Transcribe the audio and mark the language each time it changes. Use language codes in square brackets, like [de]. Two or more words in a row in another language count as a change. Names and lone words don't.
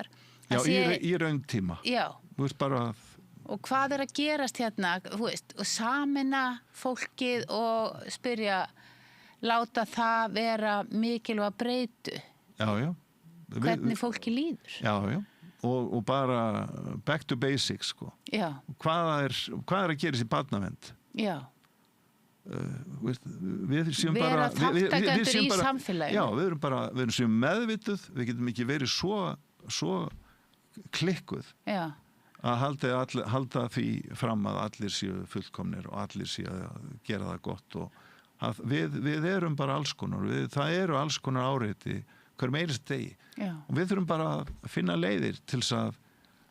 [is] Í rauntíma. Þú veist bara og hvað er að gerast hérna, og sameina fólkið og spyrja, láta það vera mikilvæg breytu. Hvernig fólki líður. Og bara [en] back to basics, [is] Hvað er að gerast í barnavernd? Við séum bara þátttakendur í samfélaginu. Við erum séum meðvituð, við getum ekki verið svo klikkuð að halda því fram að allir séu fullkomnir og allir séu að gera það gott og við erum bara alls konar, það eru alls konar áreiti hver meirist degi og við þurfum bara að finna leiðir til þess að